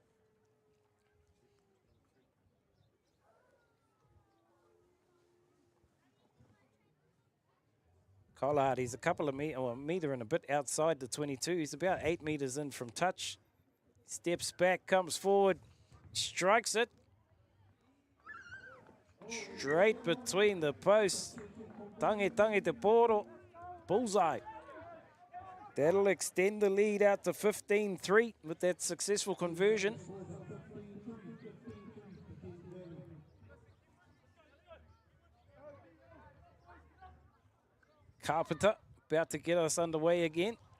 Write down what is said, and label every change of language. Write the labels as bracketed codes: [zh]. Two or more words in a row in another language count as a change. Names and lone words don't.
[en] Collard, he's a couple of a metre and a bit outside the 22. He's about 8 metres in from touch. Steps back, comes forward, strikes it. Straight between the posts. [mi] Tangi te Porou. [en] Bullseye. That'll extend the lead out to 15-3 with that successful conversion. Carpenter about to get us underway again.